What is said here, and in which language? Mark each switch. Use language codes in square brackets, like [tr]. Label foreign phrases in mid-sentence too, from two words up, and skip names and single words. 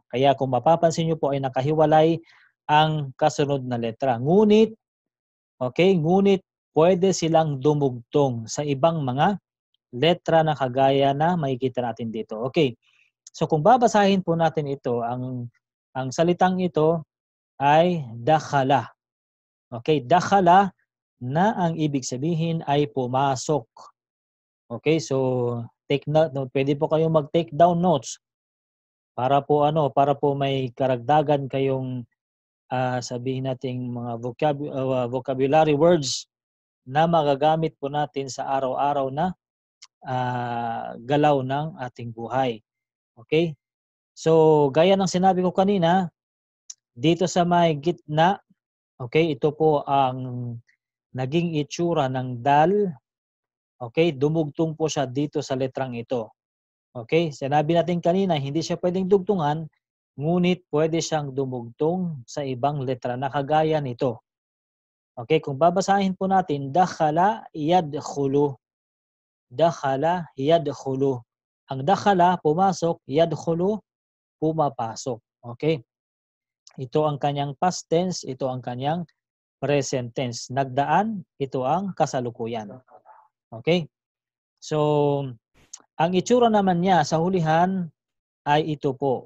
[tl] Kaya kung mapapansin nyo po ay nakahiwalay ang kasunod na letra. Ngunit pwede silang dumugtong sa ibang mga letra na kagaya na makikita natin dito. Okay. So kung babasahin po natin ito, ang salitang ito ay dakhala. Okay, dakhala na ang ibig sabihin ay pumasok. Okay, so take note, no, pwede po kayong mag- [en] take down notes [tl] para po may karagdagan kayong sabihin nating mga [en] vocabulary words [tl] na magagamit po natin sa araw-araw na galaw ng ating buhay. Okay? So, gaya ng sinabi ko kanina, dito sa may gitna, okay, ito po ang naging itsura ng dal. Okay, dumugtong po siya dito sa letrang ito. Okay, sinabi natin kanina, hindi siya pwedeng dugtungan, ngunit pwede siyang dumugtong sa ibang letra na kagaya nito. Okay, kung babasahin po natin, [ar] دخل يدخل. دخل يدخل. [tl] Ang dakhala, pumasok, yadkhulu, pumapasok. Okay? Ito ang kanyang [en] past tense, [tl] ito ang kanyang [en] present tense. [tl] Nagdaan, ito ang kasalukuyan. Okay? So, ang itsura naman niya sa hulihan ay ito po.